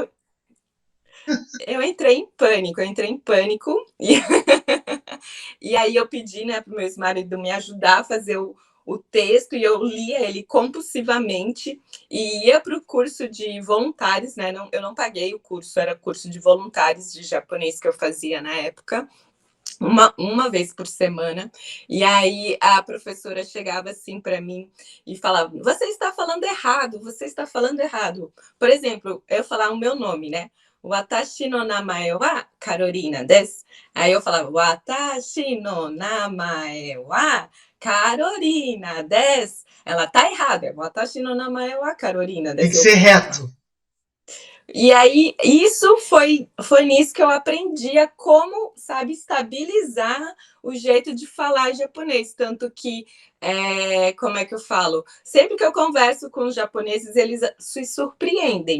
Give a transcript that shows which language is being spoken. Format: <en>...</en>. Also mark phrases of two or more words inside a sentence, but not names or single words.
<pt>tipo, eu entrei em pânico, e aí eu pedi, né, pro meu ex-marido me ajudar a fazer o texto, e eu lia ele compulsivamente, e ia para o curso de voluntários, né, eu não paguei o curso, era curso de voluntários de japonês que eu fazia na época, uma vez por semana. E aí a professora chegava assim para mim e falava: Você está falando errado, você está falando errado. Por exemplo, eu falar o meu nome, né?</pt> <ja>Watashi no namae wa Carolina desu.</ja> <pt>Aí eu falava:</pt> <ja>Watashi no namae wa Carolina desu.</ja> <pt>Ela tá errada.</pt> <ja>Watashi no namae wa Carolina</ja> <pt>Tem que</pt> <ja>desu.</ja> <pt>ser reto. E aí, isso foi nisso que eu aprendi a como, sabe, estabilizar o jeito de falar japonês. Tanto que, como é que eu falo? Sempre que eu converso com os japoneses, eles se surpreendem.</pt>